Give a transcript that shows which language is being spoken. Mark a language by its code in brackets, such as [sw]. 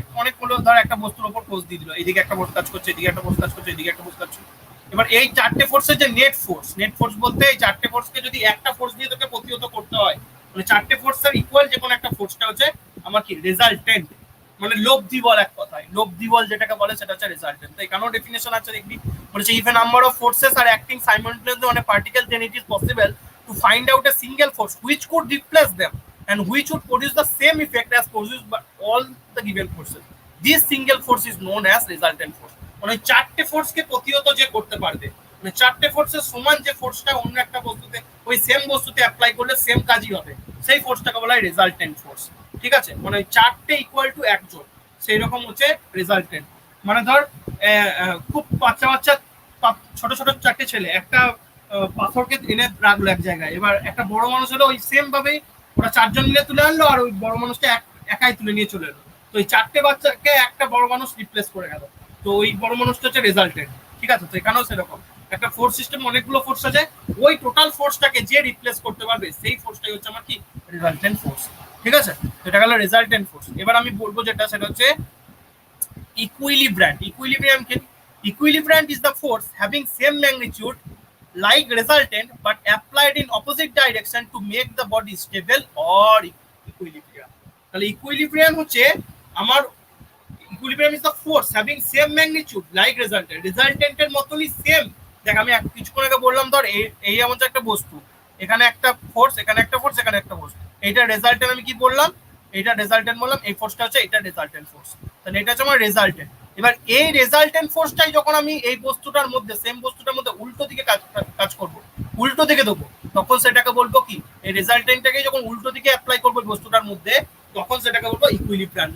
[bn] অনেক হলো ধর একটা বস্তুর উপর ফোর্স দিয়ে দিল, এইদিকে একটা ফোর্স কাজ করছে, এদিকে একটা ফোর্স কাজ করছে, এদিকে একটা ফোর্স কাজ করছে। এবার এই চারটে ফোর্সের যে নেট ফোর্স, নেট ফোর্স বলতে এই চারটে ফোর্সকে যদি একটা ফোর্স দিয়ে তোকে প্রতিহত করতে হয়, মানে চারটে ফোর্সের ইকুয়াল যে কোনো একটা ফোর্সটা হচ্ছে আমার কি রেজাল্টেন্ট, মানে লব্ধি বল, এক কথায় লব্ধি বল যেটাকে বলে সেটা হচ্ছে রেজাল্টেন্ট। তো এখানেও ডেফিনেশন আছে দেখবি, বলেছে [en] If a number of forces are acting simultaneously on a particle then it is possible to find out a single force which could replace them and which would produce the same effect as produced by all the given forces. This single force is known as resultant force. [bn] মানে চারটে ফোর্সকে প্রতিহত যে করতে পারবে, মানে চারটে ফোর্সের সমান যে ফোর্সটা অন্য একটা বস্তুতে ওই সেম বস্তুতে অ্যাপ্লাই করলে সেম কাজই হবে, সেই ফোর্সটাকে বলা হয় রেজাল্টেন্ট ফোর্স, ঠিক আছে। মানে চারটে ইকুয়াল টু একজন, সেই রকম হচ্ছে রেজাল্টেন্ট। মানে ধর খুব বাচ্চা বাচ্চা ছোট ছোট চারটে ছেলে একটা পাথরকে এনে রাখলো এক জায়গায়, এবার একটা বড় মানুষ হলো ওই সেম ভাবে ওরা চারজন মিলে তুলে আনলো, আর ওই বড় মানুষটা একাই তুলে নিয়ে চলে এলো। তো এই চারটে বাচ্চাকে একটা বড় মানুষ রিপ্লেস করে গেল, তো ওই বড় মানুষটা হচ্ছে রেজাল্টেন্ট, ঠিক আছে। তো এখানেও সেরকম একটা ফোর্স সিস্টেম, অনেকগুলো ফোর্স আছে, ওই টোটাল ফোর্সটাকে যে রিপ্লেস করতে পারবে সেই ফোর্সটাই হচ্ছে আমার কি রেজাল্টেন্ট ফোর্স, ঠিক আছে। এটা গেল রেজাল্টেন্ট ফোর্স। এবার আমি বলবো যেটা সেটা হচ্ছে equilibrium. [en] Equilibrium is the force having same magnitude like resultant but applied in opposite direction to make the body stable or equilibrium. [bn] তাহলে equilibrium হচ্ছে আমার, [en] equilibrium is the force having same magnitude like resultant. [bn] resultant এর মতনই same, দেখ আমি কিছুক্ষণ আগে বললাম ধর এই এমন একটা বস্তু, এখানে একটা ফোর্স, এখানে একটা ফোর্স, এখানে একটা ফোর্স, এইটা রেজাল্টেন্ট, আমি কি বললাম এটা রেজাল্টেন্ট বললাম, এই ফোর্সটা হচ্ছে এটা রেজাল্টেন্ট ফোর্স, তাহলে এটা হচ্ছে আমার রেজাল্টেন্ট। এবার এই রেজাল্টেন্ট ফোর্সটাই যখন আমি এই বস্তুটার মধ্যে সেম বস্তুটার মধ্যে উল্টো দিকে কাজ করব, উল্টো দিকে দেবো, তখন সেটাকে বলবো কি, এই রেজাল্টেন্টটাকে যখন উল্টো দিকে অ্যাপ্লাই করবো বস্তুটার মধ্যে, তখন সেটাকে বলবো ইকুইলিব্রিয়াম।